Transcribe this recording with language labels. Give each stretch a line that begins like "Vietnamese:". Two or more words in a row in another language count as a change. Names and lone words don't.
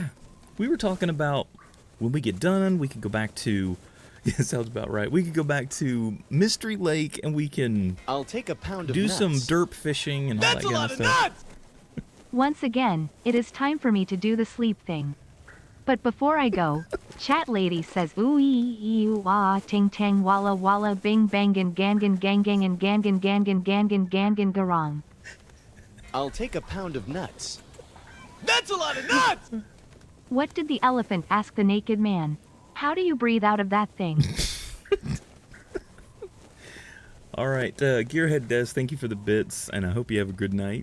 English: We were talking about when we get done, we can go back to... Yeah, sounds about right. We could go back to Mystery Lake and we can... I'll take a pound of do nuts. some derp fishing and all that kind of stuff. That's a lot of nuts! Once again, it is time for me to do the sleep thing. But before I go, chat lady says ooh ee ee wah ting tang walla walla bing bangin gangan gangang and gangan gangan gangan gangan garong. I'll take a pound of nuts. That's a lot of nuts! What did the elephant ask the naked man? How do you breathe out of that thing? All right, Gearhead Des, thank you for the bits, and I hope you have a good night.